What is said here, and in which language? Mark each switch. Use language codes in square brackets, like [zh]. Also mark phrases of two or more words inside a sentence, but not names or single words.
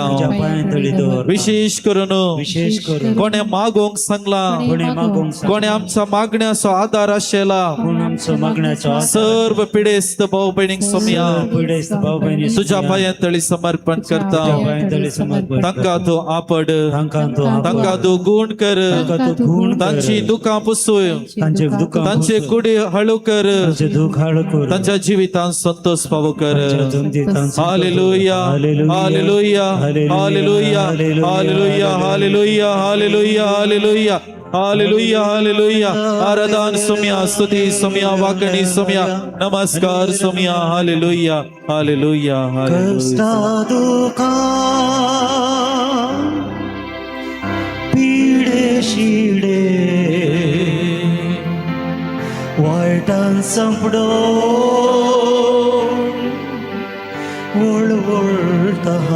[kok] विशेष करून कोणे मागोंक सांगला, कोणे आमच्या मागण्याचो आधार आशिल्ला, सर्व पिडेस्त भाऊ भयणीक सोम्या तुझ्या पांयतळी समर्पण करता. तांकां तूं आपड, तांकां तूं गुण कर, तांची दुखां पुसूय, तांचे कुडी हळू कर, तांच्या जिवितांत संतोष फावो कर. हालेलुया, हालेलुया, हालेलुया, हालेलुया, हालेलुया, हालेलुया, हालेलुया, हालेलुया, हालेलुया. आराधन सोम्या, स्तुती सोम्या, वाकणी सोम्या, नमस्कार सोम्या. हालेलुया, हालेलुया, हालेलुया. पिडे शिडे वायटान संपडो वळवळता